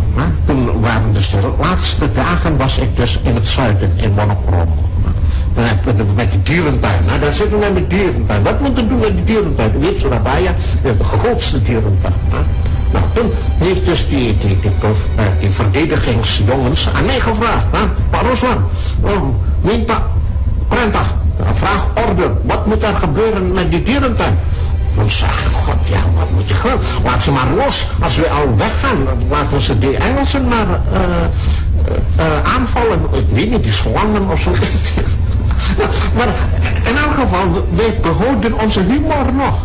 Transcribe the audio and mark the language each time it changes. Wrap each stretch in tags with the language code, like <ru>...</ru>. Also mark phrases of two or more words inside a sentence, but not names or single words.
<nl>Toen waren dus de laatste dagen was ik dus in het zuiden, in Monokromo. Met die dierentuin. Nou, daar zitten we met dierentuin. Wat moet ik doen met die dierentuin? U weet, Surabaya is de grootste dierentuin. Nou, toen heeft dus die verdedigingsjongens aan mij gevraagd.</nl> <id>Pak Ruslan, minta perintah,</id> <nl>vraag orde. Wat moet er gebeuren met die dierentuin? Dan zeg ik, god, ja, wat moet je gaan? Laat ze maar los. Als we al weggaan, laten ze die Engelsen maar aanvallen. Ik weet niet, die slangen of zo. Maar in elk geval, wij behouden onze humor nog.</nl>